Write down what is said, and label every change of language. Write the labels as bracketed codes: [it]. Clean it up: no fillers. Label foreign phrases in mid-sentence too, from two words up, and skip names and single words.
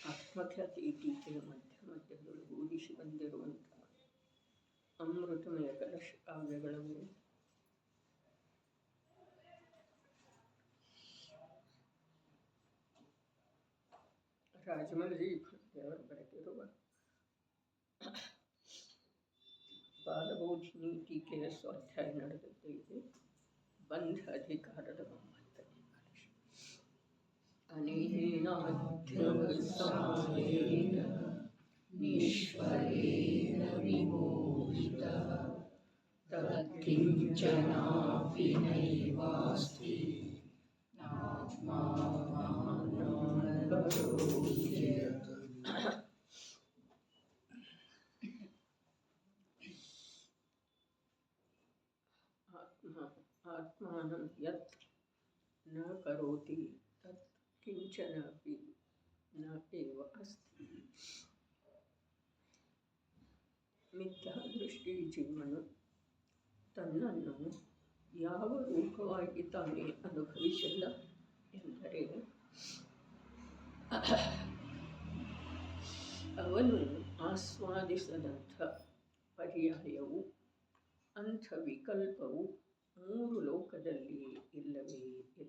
[kn] ಆತ್ಮಖ್ಯಾತಿ ಟೀಕೆಯ ಮಧ್ಯದೊಳಗೆ ಊದಿಸಿ ಬಂದಿರುವಂಥ ಅಮೃತಮಯ ಕಲಶ ಕಾವ್ಯಗಳನ್ನು ರಾಜಮೌಳಿ ದೇವರು ಬರೆದಿರುವ ಬಾಲಬೋಧಿನಿ ಟೀಕೆಯ ಸ್ವಾಧ್ಯಾಯ ನಡೆದದ್ದು ಬಂಧ ಅಧಿಕಾರದ 9ನೇ ಕಲಶ. [sa] ಅನೇನಾಧ್ಯವಸಾಯೇನ ನಿಷ್ಫಲೇನ ವಿಮೋಹಿತಃ ತತ್ಕಿಂಚನಾಪಿ ನೈವಾಸ್ತಿ ಆತ್ಮಾನಂ ಯತ್ ನ ಕರೋತಿ ತತ್ ಕಿಂಚನಾಪಿ ನ ಏವ ಅಸ್ತಿ. [kn] ಮಿಥ್ಯಾದೃಷ್ಟಿ ಜೀವನು ತನ್ನನ್ನು ಯಾವ ರೂಪವಾಗಿ ತಾನೇ ಅನುಭವಿಸಲ್ಲ ಎಂದರೆ ಅವನು ಆಸ್ವಾದಿಸದಂಥ ಪರ್ಯಾಯವು ಅಂಥ ವಿಕಲ್ಪವು 3 ಲೋಕದಲ್ಲಿ ಇಲ್ಲವೇ ಇಲ್ಲ.